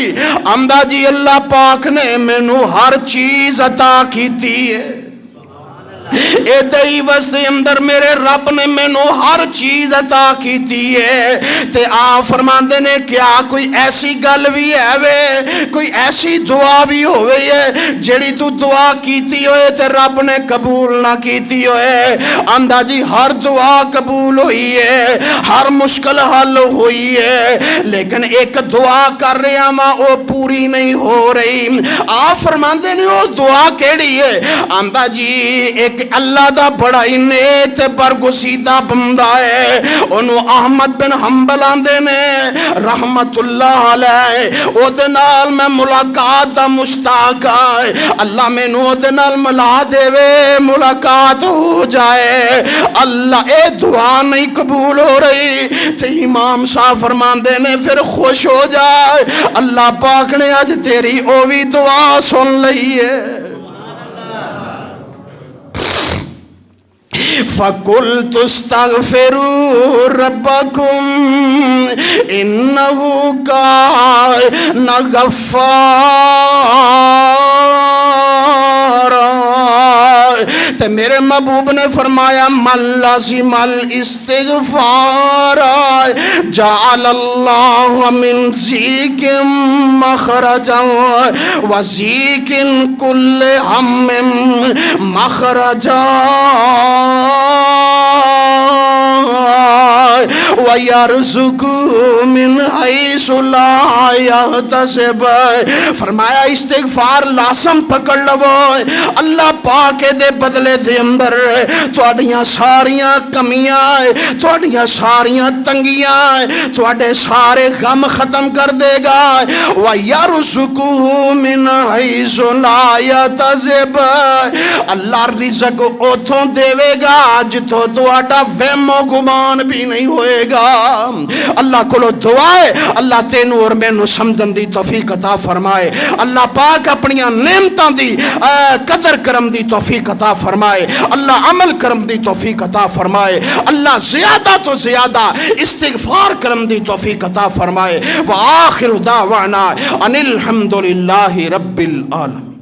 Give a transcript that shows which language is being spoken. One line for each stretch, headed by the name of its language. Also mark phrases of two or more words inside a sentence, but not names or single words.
Punjabi: آندا جی اللہ پاک نے مینوں ہر چیز عطا کیتی ہے، ایدائی وستے اندر میرے رب نے مینوں ہر چیز عطا کیتی ہے۔ تے آپ فرماندے نے کیا کوئی ایسی گل بھی ہے وے، کوئی ایسی دعا بھی ہوئے ہے جیڑی تو دعا کیتی ہوئے تے رب نے قبول نہ کیتی ہوئے؟
Urdu: آندہ جی ہر دعا قبول ہوئی ہے، ہر مشکل حل ہوئی ہے، لیکن ایک دعا کر رہے ہیں وہ پوری نہیں ہو رہی۔
Punjabi: آپ فرماندے نے وہ دعا کیڑی ہے؟ آندہ جی ایک اللہ دا بڑا ہی نیک برگزیدہ بندہ ہے، انہوں احمد بن حنبل آندے نے رحمت اللہ علیہ، او دے نال میں ملاقات دا مشتاق ہے، اللہ میں نو دے نال ملا دے وے ملاقات ہو جائے۔ اللہ اے دعا نہیں قبول ہو رہی تے امام صاحب فرماندے نے پھر خوش ہو جائے، اللہ پاک نے آج تیری او بھی دعا سن لئی ہے۔
Arabic: فَقُلْتُ اسْتَغْفِرُوا رَبَّكُمْ إِنَّهُ كَانَ غَفَّارًا۔
Punjabi: تے میرے محبوب نے فرمایا
Arabic: من لازم الاستغفار جعل اللہ من ضیق مخرجا وضیق کل ہم مخرجا وَيَرْزُقُ مِنْ حَيْثُ لَا يَحْتَسِبُ۔
Punjabi: فرمایا استغفار لازم پکڑ لو، اللہ پاک دے بدلے دے اندر تواڈیاں ساریاں کمیاں، تواڈیاں ساریاں تنگیاں، تواڈے سارے غم ختم کر دے گا۔
Arabic: وَيَرْزُقُ مِنْ حَيْثُ لَا يَحْتَسِبُ،
Punjabi: اللہ رزق اتھوں دے گا جتوں تواڈا وہم و گمان بھی نہیں ہوئے گا۔ اللہ کو دعائے اللہ تینوں اور مینوں سمجھن دی توفیق عطا فرمائے، اللہ پاک اپنی نعمتاں دی قدر کرم دی توفیق عطا فرمائے، اللہ عمل کرم دی توفیق عطا فرمائے، اللہ زیادہ تو زیادہ استغفار کرم دی توفیق عطا فرمائے۔
Arabic: وآخر دعوانا ان الحمدللہ رب العالمین۔